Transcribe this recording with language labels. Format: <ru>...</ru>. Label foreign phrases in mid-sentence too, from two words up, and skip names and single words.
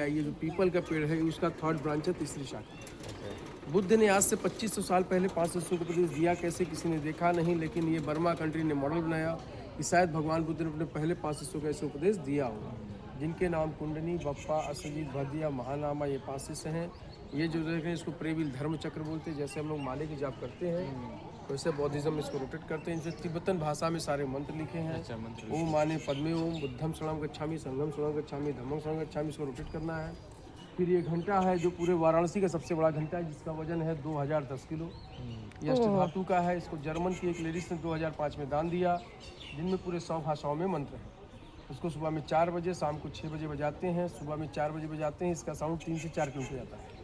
<hi>ये जो पीपल का पेड़ है उसका 3rd ब्रांच है, तीसरी शाखा। बुद्ध ने आज से 2500 साल पहले 5 शिष्यों को उपदेश दिया, कैसे किसी ने देखा नहीं, लेकिन ये बर्मा कंट्री ने मॉडल बनाया कि शायद भगवान बुद्ध ने अपने पहले 5 शिष्यों को ऐसे उपदेश दिया होगा, जिनके नाम कुंडनी, बप्पा, असजीत, भदिया, महानामा, ये 5 शिष्य हैं। ये जो देख रहे हैं इसको प्रेविल धर्म चक्र बोलते हैं। जैसे हम लोग माले की जाप करते हैं वैसे बौद्धिज्म इसको रोटेट करते हैं। इनसे तिब्बतन भाषा में सारे मंत्र लिखे हैं।</hi> <sa>ओम माने पद्मे ओम,</sa> <pi>बुद्धम शरणम गच्छामि, संघम शरणम गच्छामि, धम्मम शरणम गच्छामि,</pi> <hi>इसको रोटेट करना है। फिर ये घंटा है जो पूरे वाराणसी का सबसे बड़ा घंटा है, जिसका वजन है 2010 किलो। ये अष्टधातु का है। इसको जर्मन की एक लेडीज ने 2005 में दान दिया, जिनमें पूरे 100 भाषाओं में मंत्र हैं। उसको सुबह में 4 बजे, शाम को 6 बजे बजाते हैं। सुबह में 4 बजे बजाते हैं, इसका साउंड 3 से 4 किलोमीटर जाता है।</hi>